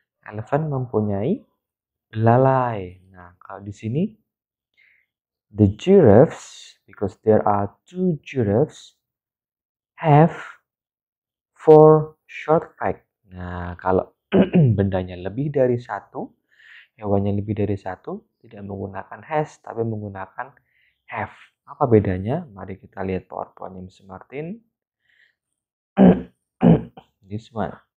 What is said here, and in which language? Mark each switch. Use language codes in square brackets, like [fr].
[id] Elephant mempunyai belalai. Kalau di sini [en] the giraffes, because there are two giraffes, have four short legs. [id] Kalau bendanya lebih dari satu, hewannya lebih dari satu, tidak menggunakan has, tapi menggunakan have. Apa bedanya? Mari kita lihat PowerPoint-nya Mr. Martin. [en] This one.